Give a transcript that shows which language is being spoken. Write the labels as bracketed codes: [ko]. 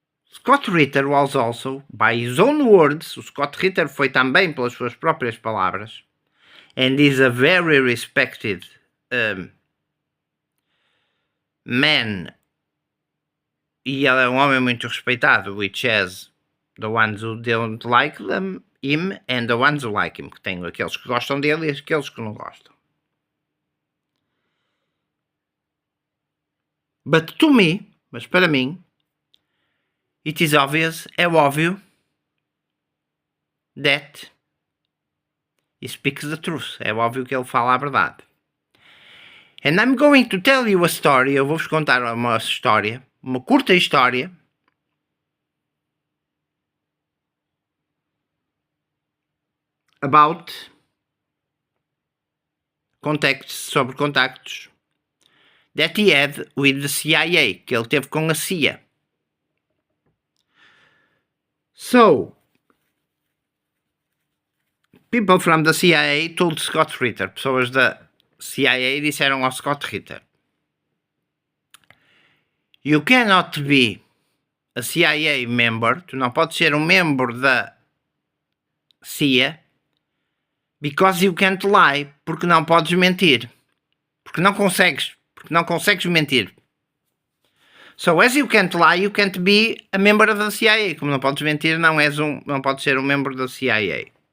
[en] Scott Ritter was also, by his own words, [pt] o Scott Ritter foi também pelas suas próprias palavras, [en] and is a very respected man [pt] e ele é um homem muito respeitado, [en] which has the ones who don't like him [pt] and the ones who like him, que tem aqueles que gostam dele e aqueles que não gostam. [en] But to me, [pt] mas para mim, [en] it is obvious, [pt] é óbvio, [en] that he speaks the truth. [pt] É óbvio que ele fala a verdade. [en] And I'm going to tell you a story. [pt] Eu vou-vos contar uma história, uma curta história, [en] about [pt] sobre contactos [en] that he had with the CIA, [pt] que ele teve com a CIA. [en] So, people from the CIA told Scott Ritter, [pt] pessoas da CIA disseram ao Scott Ritter, [en] you cannot be a CIA member, [pt] tu não podes ser um membro da CIA, [en] because you can't lie, [pt] porque não podes mentir, porque não consegues mentir. [en] So as you can't lie, you can't be a member of the CIA. [pt] Como não podes mentir, não podes ser um membro da CIA.